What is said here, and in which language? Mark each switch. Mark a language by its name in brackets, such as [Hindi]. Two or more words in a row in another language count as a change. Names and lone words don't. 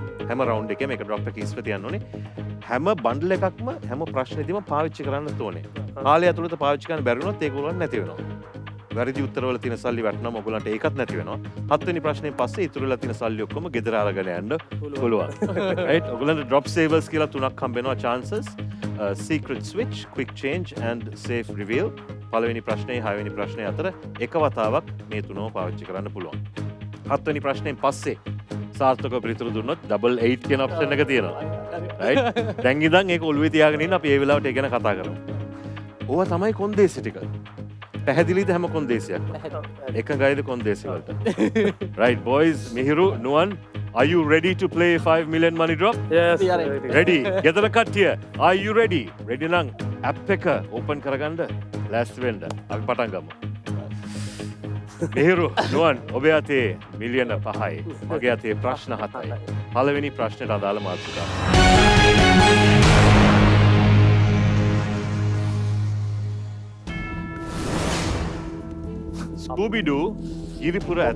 [Sinhala] හැම රවුන්ඩ් එකේම එක ඩ්‍රොප් එකක් හිස්ව තියන්න ඕනේ. හැම බන්ඩල් එකක්ම හැම ප්‍රශ්නෙදිම පාවිච්චි කරන්න ඕනේ. කාලය ඇතුළත පාවිච්චි කරන්න බැරි වුණොත් ඒක උගලන්න නැති වෙනවා. වැරදි උත්තරවල තියෙන සල්ලි වැටෙනම ඔයගලන්ට ඒකත් නැති වෙනවා. 7 වෙනි ප්‍රශ්නේ පස්සේ ඉතුරු වෙලා තියෙන සල්ලි ඔක්කොම ගෙදර අරගෙන යන්න පුළුවන්. right? ඔයගලන්ට [English] drop savers [Sinhala] කියලා තුනක් හම්බ වෙනවා chances. [English] Secret switch, quick change and safe reveal. [Sinhala] පළවෙනි ප්‍රශ්නේ 6 වෙනි ප්‍රශ්නේ අතර එක වතාවක් මේ තුනම පාවිච්චි කරන්න පුළුවන්. 7 වෙනි ප්‍රශ්නෙන් පස්සේ සාර්ථකව පිළිතුරු දුන්නොත් double 8 කියන ඔප්ෂන් එක තියෙනවා. right? දැන් ඉඳන් ඒක ඔළුවේ තියාගෙන ඉන්න අපි ඒ වෙලාවට ඒ ගැන කතා කරමු. ඕවා තමයි කොන්දේසි ටික. පැහැදිලිද හැම කොන්දේසියක්? එකගයිද කොන්දේසි වලට? [English] right boys, Mihiru, Nuwan, are you ready to play 5 million money drop? yes ready. [Sinhala] ගෙදර කට්ටිය, [English] are you ready? [Sinhala] ready නම් app එක open කරගන්න ලෑස්ති වෙන්න. අපි පටන් ගමු. Mihiru, Nuwan, ඔබේ අතේ මිලියන 5යි. මගේ අතේ ප්‍රශ්න 7යි. පළවෙනි ප්‍රශ්නෙට අදාළ මාතෘකාව. Scooby-Doo ගිරිපුර ඇත.